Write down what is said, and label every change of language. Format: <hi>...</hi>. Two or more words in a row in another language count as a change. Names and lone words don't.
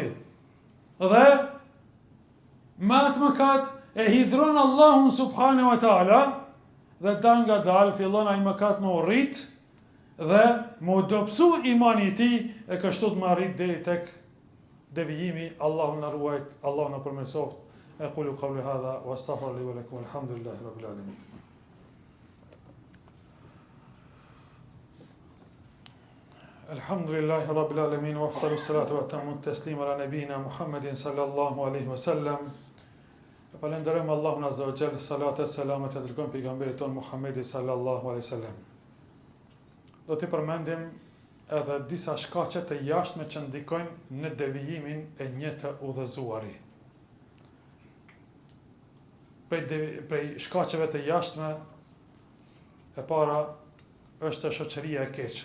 <sq>Dhe me atë mëkat e hidhron Allahun</sq> <ar>سبحانه وتعالى</ar> <sq>dhe dal nga dal fillon ai mëkat me urrit dhe me dobësu imani i tij, e kështu të marrit deri tek devijimi. Allahu na ruaj, Allahu na përmirësoft.</sq> <ar>أقول قولي هذا وأستغفر لي ولكم الحمد لله رب العالمين. الحمد لله رب العالمين وأفضل الصلاة وأتم التسليم على نبينا محمد صلى الله عليه وسلم.</ar> <sq>Falenderojmë Allahun</sq> <ar>عز وجل,</ar> <sq>salat e selamet e dërgojmë pejgamberit ton Muhammedin</sq> <ar>صلى الله عليه وسلم.</ar> <sq>Do të përmendim edhe disa shkaqe të jashtme që ndikojnë në devijimin e një të udhëzuari. Prej shkaqeve të jashtme, e para është shoqëria e keqe.</sq>